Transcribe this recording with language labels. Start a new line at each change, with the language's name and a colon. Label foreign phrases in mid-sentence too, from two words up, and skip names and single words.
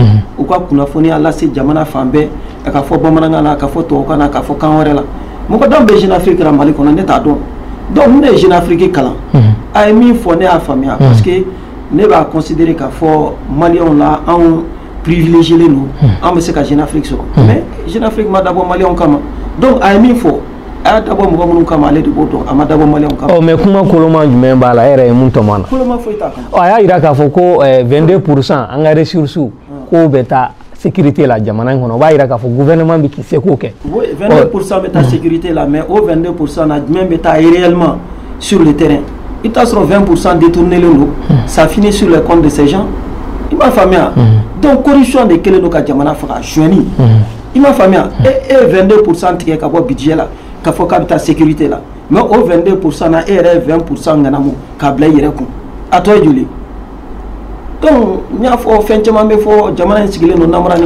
Bambara: u ka kunnafoniya lase jamana fan bɛɛ a ka fɔ bamanankan na a ka fɔ tubabukan na a ka fɔ kan wɛrɛ la mɔgɔ dɔw bɛ Jeune Afrique kɛra Mali kɔnɔ ne t'a dɔn donc ne ye Jeune Afrique kalan a ye min fɔ ne y'a faamuya
French: parce que
Bambara: ne b'a considérer k'a fɔ maliyɛnw la anw privilégielen don an bɛ se ka Jeune Afrique sɔrɔ mais Jeune Afrique ma dabɔ maliyɛnw kama donc a ye min fɔ a y'a dabɔ mɔgɔ minnu kama ale de b'o dɔn a ma dabɔ maliyɛnw kama. mais kuma koloma jumɛn b'a la e yɛrɛ ye mun tɔmɔ na. koloma foyi t'a kɔnɔ. a y'a yira k'a fɔ ko 22% an ka ressources k'o bɛ taa sécurité la jamana in kɔnɔ o b'a yira k'a fɔ gouvernement bɛ se k'o kɛ. 22% bɛ taa sécurité la mais o 22% na jumɛn bɛ taa
French: réellement sur le terrain
Bambara: i t'a sɔrɔ 20% détournelen don
French: ça finit sur les comptes de ces gens
Bambara: i m'a faamuya donc corruption de kɛlen don ka jamana faga suɲɛni i m'a faamuya e 22% tigɛ ka bɔ budget la k'a fɔ k'a bɛ taa sécurité la mais o 22% na e yɛrɛ ye 20% ŋanamu k'a bila i yɛrɛ kun a tɔ ye joli donc nya fo fen chama be fo jamana sigile no namara ni